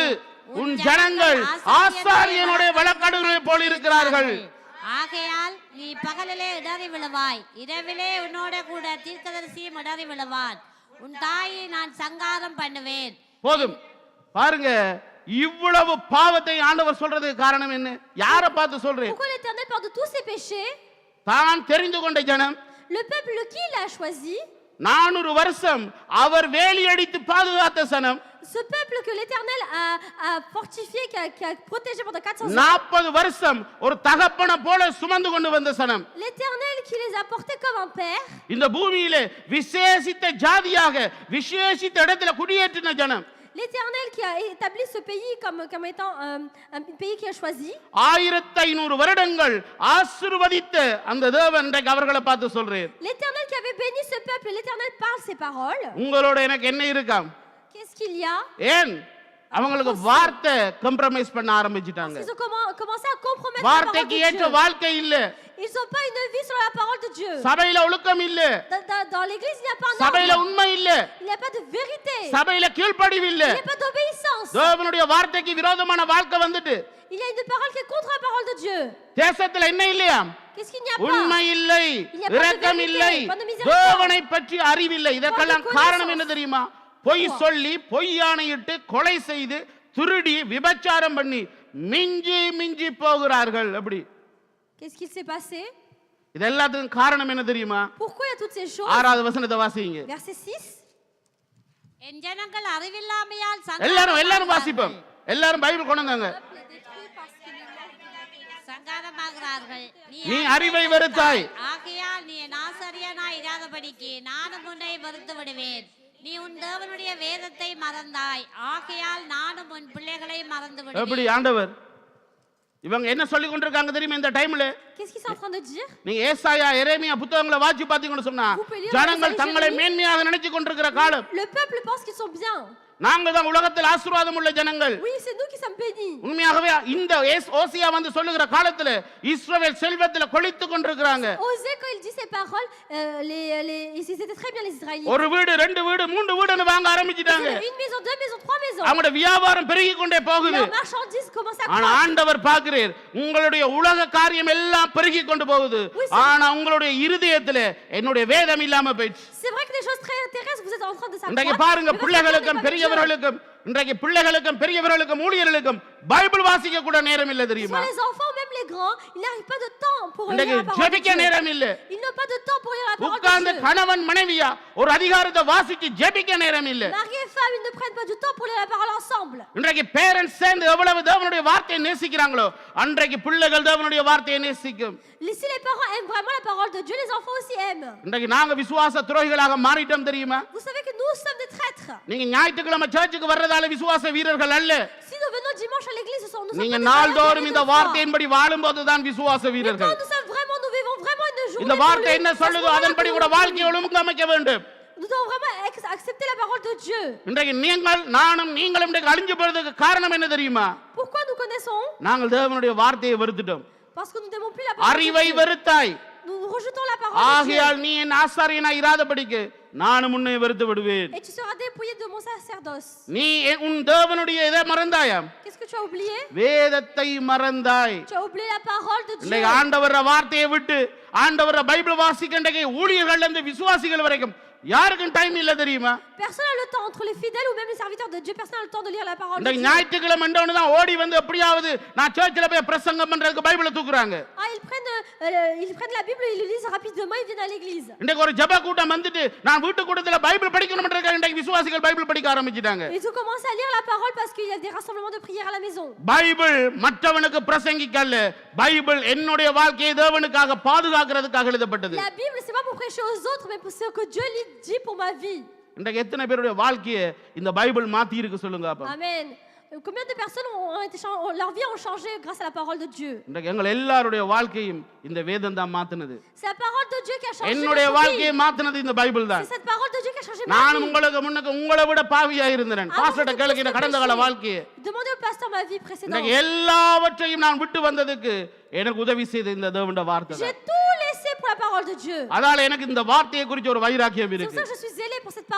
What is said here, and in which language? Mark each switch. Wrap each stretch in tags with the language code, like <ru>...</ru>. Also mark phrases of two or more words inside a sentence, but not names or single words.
<ta>உன் ஜனங்கள் ஆசாரியனுடைய வழக்காடுகளை போல் இருக்கிறார்கள். ஆகையால் நீ பகலிலே இடறி விழுவாய், இரவிலே உன்னோட கூட தீர்க்கதரிசியும் இடறி விழுவான். உன் தாயை நான் சங்காரம் பண்ணுவேன். போதும் பாருங்க, இவ்வளவு பாவத்தை ஆண்டவர் சொல்றதுக்கு காரணம் என்ன? யாரை பார்த்து சொல்றேன்?</ta> <fr>Pourquoi l'Éternel parle de tous ses péchés?</fr> <ta>தான் தெரிந்து கொண்ட ஜனம்,</ta> <fr>Le peuple qui il a choisi,</fr> <ta>400 வருஷம் அவர் வேலி அடித்து பாதுகாத்த சனம்,</ta> <fr>ce peuple que l'Éternel a fortifié, qui a protégé pendant 400 ans,</fr> <ta>40 வருஷம் ஒரு தகப்பனை போல சுமந்து கொண்டு வந்த சனம்,</ta> <fr>l'Éternel qui les a portés comme un père,</fr> <ta>இந்த பூமியிலே விசேஷித்த ஜாதியாக விசேஷித்த இடத்துல குடியேற்றின ஜனம்,</ta> <fr>l'Éternel qui a établi ce pays comme étant un pays qu'il a choisi,</fr> <ta>1500 வருடங்கள் ஆசீர்வதித்த அந்த தேவன் இன்றைக்கு அவர்களை பார்த்து சொல்றேன்,</ta> <fr>l'Éternel qui avait béni ce peuple, l'Éternel parle ces paroles.</fr> <ta>உங்களோட எனக்கு என்ன இருக்காம்?</ta> <fr>Qu'est-ce qu'il y a?</fr> <ta>ஏன் அவங்களுக்கு வார்த்தை கம்ப்ரமைஸ் பண்ண ஆரம்பிச்சிட்டாங்க.</ta> <fr>Ils ont commencé à compromettre la parole</fr> <ta>வார்த்தைக்கு</ta> <fr>de</fr> <ta>ஏற்ற</ta> <fr>Dieu.</fr> <ta>வாழ்க்கை இல்ல.</ta> <fr>Ils n'ont pas une vie sur la parole de Dieu.</fr> <ta>சபையில ஒழுக்கம் இல்ல.</ta> <fr>Dans l'église, il n'y a pas un</fr> <ta>சபையில</ta> <fr>ordre.</fr> <ta>உண்மை இல்ல.</ta> <fr>Il n'y a pas de vérité.</fr> <ta>சபையில கீழ்ப்படிவு இல்ல.</ta> <fr>Il n'y a pas d'obéissance.</fr> <ta>தேவனுடைய வார்த்தைக்கு விரோதமான வாழ்க்கை வந்துட்டு</ta> <fr>Il y a une parole qui est contre la parole de Dieu.</fr> <ta>தேசத்துல என்ன இல்லையா?</ta> <fr>Qu'est-ce qu'il n'y a pas?</fr> <ta>உண்மை இல்லை,</ta> <fr>Il n'y a pas de</fr> <ta>இரக்கம்</ta> <fr>vérité,</fr> <ta>இல்லை,</ta> <fr>pas de miséricorde.</fr> <ta>தேவனை பற்றி அறிவில்லை. இதற்கெல்லாம்</ta> <fr>Pas de</fr> <ta>காரணம் என்ன</ta> <fr>connaissance.</fr> <ta>தெரியுமா? பொய் சொல்லி பொய்யானையிட்டு கொலை செய்து திருடி விபச்சாரம் பண்ணி மிஞ்சி மிஞ்சி போகிறார்கள். அப்படி</ta> <fr>Qu'est-ce qui s'est passé?</fr> <ta>இது எல்லாத்துக்கும் காரணம் என்ன தெரியுமா?</ta> <fr>Pourquoi il y a toutes ces choses?</fr> <ta>6வது வசனத்தை வாசிங்க.</ta> <fr>Verset 6.</fr> <ta>என் ஜனங்கள் அறிவில்லாமையால் எல்லாரும் வாசிப்போம். எல்லாரும் பைபிள் கொண்டு வந்தாங்க. சங்காரமாகிறார்கள். நீ அறிவை வெறுத்தாய். ஆகையால் நீ நாசரியனாய் இராதபடிக்கு நானும் உன்னை வெறுத்து விடுவேன். நீ உன் தேவனுடைய வேதத்தை மறந்தாய். ஆகையால் நானும் உன் பிள்ளைகளை மறந்து விடுவேன். எப்படி ஆண்டவர் இவங்க என்ன சொல்லி கொண்டிருக்காங்க தெரியுமா இந்த டைம்ல?</ta> <fr>Qu'est-ce qu'ils sont en train de dire?</fr> <ta>நீங்க ஏசாயா எரேமியா புத்தகங்களை வாசி பாத்தீங்கன்னு சொன்னா ஜனங்கள் தங்களை மேன்மையாக நினைச்சு கொண்டிருக்கிற காலம்.</ta> <fr>Le peuple pense qu'ils sont bien.</fr> <ta>நாங்கள் தான் உலகத்தில் ஆசீர்வாதம் உள்ள ஜனங்கள்.</ta> <fr>Oui, c'est nous qui sommes bénis.</fr> <ta>உண்மையாகவே இந்த ஓசியா வந்து சொல்லுகிற காலத்துல இஸ்ரவேல் செல்வத்துல கொளித்து கொண்டிருக்காங்க.</ta> <fr>Osée, quand il dit ces paroles, ils étaient très bien les Israélites.</fr> <ta>ஒரு வீடு, 2 வீடு, 3 வீடுன்னு வாங்க ஆரம்பிச்சிட்டாங்க.</ta> <fr>Une maison, 2 maisons, 3 maisons.</fr> <ta>அவங்களோட வியாபாரம் பெருகி கொண்டே போகுது.</ta> <fr>Leur marchandise commence à</fr> <ta>ஆனா</ta> <fr>croître.</fr> <ta>ஆண்டவர் பார்க்கிறார், உங்களுடைய உலக காரியம் எல்லாம் பெருகி கொண்டு போகுது. ஆனா உங்களுடைய இருதயத்துல என்னுடைய வேதம் இல்லாம போயிடுச்சு.</ta> <fr>C'est vrai que les choses très terrestres, vous êtes en train de s'accroître.</fr> <ta>இன்றைக்கு பாருங்க, பிள்ளைகளுக்கும் பெரியவர்களுக்கும் இன்றைக்கு பிள்ளைகளுக்கும் பெரியவர்களுக்கும் ஊழியர்களுக்கும் பைபிள் வாசிக்க கூட நேரம் இல்ல தெரியுமா?</ta> <fr>Les enfants, même les grands, ils n'arrivent pas de temps pour lire</fr> <ta>இன்றைக்கு</ta> <fr>la parole de</fr> <ta>ஜெபிக்க</ta> <fr>Dieu.</fr> <ta>நேரம் இல்ல.</ta> <fr>Ils n'ont pas de temps pour lire la parole de</fr> <ta>உட்கார்ந்து</ta> <fr>Dieu.</fr> <ta>கணவன் மனைவியா ஒரு அதிகாரத்தை வாசிச்சு ஜெபிக்க நேரம் இல்ல.</ta> <fr>Mari et femme, ils ne prennent pas du temps pour lire la parole ensemble.</fr> <ta>இன்றைக்கு பேரண்ட்ஸ் சேர்ந்து எவ்வளவு தேவனுடைய வார்த்தையை நேசிக்கிறாங்களோ அன்றைக்கு பிள்ளைகள் தேவனுடைய வார்த்தையை நேசிக்கும்.</ta> <fr>Si les parents aiment vraiment la parole de Dieu, les enfants aussi aiment.</fr> <ta>இன்றைக்கு நாங்க விசுவாச துரோகிகளாக மாறிட்டோம் தெரியுமா?</ta> <fr>Vous savez que nous sommes des traîtres.</fr> <ta>நீங்க ஞாயிற்றுக்கிழமை சர்ச்சுக்கு வர்றதால விசுவாச வீரர்கள் அல்ல.</ta> <fr>Si nous venons dimanche à l'église, nous sommes</fr> <ta>நீங்க</ta> <fr>pas des</fr> <ta>நாள்தோறும் இந்த</ta> <fr>vrais</fr> <ta>வார்த்தையின்படி வாழும்போது தான் விசுவாச</ta> <fr>Mais</fr> <ta>வீரர்கள்.</ta> <fr>quand nous sommes vraiment, nous vivons vraiment une journée.</fr> <ta>இந்த</ta> <fr>pour</fr> <ta>வார்த்தை</ta> <fr>lui,</fr> <ta>என்ன</ta> <fr>à ce</fr> <ta>சொல்லுதோ</ta> <fr>moment-là,</fr> <ta>அதன்படி கூட வாழ்க்கையை ஒழுங்கமைக்க வேண்டும்.</ta> <fr>Nous devons vraiment accepter la parole de Dieu.</fr> <ta>இன்றைக்கு நானும் நீங்களும் இன்றைக்கு அழிஞ்சு போறதுக்கு காரணம் என்ன தெரியுமா?</ta> <fr>Pourquoi nous connaissons?</fr> <ta>நாங்கள் தேவனுடைய வார்த்தையை வெறுத்துட்டோம்.</ta> <fr>Parce que nous n'aimons plus la parole de</fr> <ta>அறிவை</ta> <fr>Dieu.</fr> <ta>வெறுத்தாய்.</ta> <fr>Nous rejetons la parole de Dieu.</fr> <ta>ஆகையால் நீ என் ஆசாரியனாய் இராதபடிக்கு நானும் உன்னை வெறுத்து விடுவேன்.</ta> <fr>Et tu seras dépouillé de mon sacerdoce.</fr> <ta>நீ உன் தேவனுடைய இதை மறந்தாயா?</ta> <fr>Qu'est-ce que tu as oublié?</fr> <ta>வேதத்தை மறந்தாய்.</ta> <fr>Tu as oublié la parole de Dieu.</fr> <ta>இன்னைக்கு ஆண்டவர வார்த்தையை விட்டு ஆண்டவர பைபிள் வாசிக்கின்ற ஊழியர்கள் இருந்து விசுவாசிகள் வரைக்கும் யாருக்கும் டைம் இல்ல தெரியுமா?</ta> <fr>Personne n'a le temps, entre les fidèles ou même les serviteurs de Dieu, personne n'a le temps de lire la parole de</fr> <ta>இந்த</ta> <fr>Dieu.</fr> <ta>ஞாயிற்றுக்கிழமை மண்டோன்னு தான் ஓடி வந்து எப்படியாவது நான் சர்ச்சில் போய் பிரசங்கம் பண்றதுக்கு பைபிளை தூக்குறாங்க.</ta> <fr>Ah, ils prennent la Bible et ils le lisent rapidement, ils viennent à l'église.</fr> <ta>இன்றைக்கு ஒரு ஜெப கூட்டம் வந்துட்டு நான் வீட்டு கூட்டத்துல பைபிள் படிக்கணும்ன்றதுக்காக இன்றைக்கு விசுவாசிகள் பைபிள் படிக்க ஆரம்பிச்சிட்டாங்க.</ta> <fr>Ils ont commencé à lire la parole parce qu'il y a des rassemblements de prière à la maison.</fr> <ta>பைபிள் மற்றவனுக்கு பிரசங்கிக்கல்ல, பைபிள் என்னுடைய வாழ்க்கையை தேவனுக்காக பாதுகாக்கிறதுக்காக எழுதப்பட்டது.</ta> <fr>La Bible, c'est pas pour prêcher aux autres, mais pour ce que Dieu dit pour ma vie.</fr> <ta>இன்றைக்கு எத்தனை பேருடைய வாழ்க்கையை இந்த பைபிள் மாத்தி இருக்கு சொல்லுங்க அப்ப.</ta> <fr>Amen. Combien de personnes leur vie ont changé grâce à la parole de Dieu?</fr> <ta>இன்றைக்கு எங்கள் எல்லாருடைய வாழ்க்கையும் இந்த வேதம் தான் மாத்துனது.</ta> <fr>C'est la parole de Dieu qui a changé</fr> <ta>என்னுடைய</ta> <fr>notre</fr> <ta>வாழ்க்கையை</ta> <fr>vie.</fr> <ta>மாத்துனது இந்த பைபிள் தான்.</ta> <fr>C'est cette parole de Dieu qui a changé ma</fr> <ta>நான்</ta> <fr>vie.</fr> <ta>உங்களுக்கு முன்னக்கு உங்களை விட பாவியா இருந்தேன். பாஸ்டர்ட்ட கேளுங்க கடந்த கால வாழ்க்கையை.</ta> <fr>Demandez au pasteur ma vie précédente.</fr> <ta>இன்றைக்கு எல்லாவற்றையும் நான் விட்டு வந்ததுக்கு எனக்கு உதவி செய்த இந்த தேவனுடைய வார்த்தை</ta> <fr>J'ai</fr> <ta>தான்.</ta> <fr>tout laissé pour la parole de Dieu.</fr> <ta>அதனால எனக்கு இந்த வார்த்தையை குறித்து ஒரு வைராக்கியம்</ta> <fr>C'est pour</fr> <ta>இருக்கு.</ta> <fr>ça que je suis zélé pour cette</fr>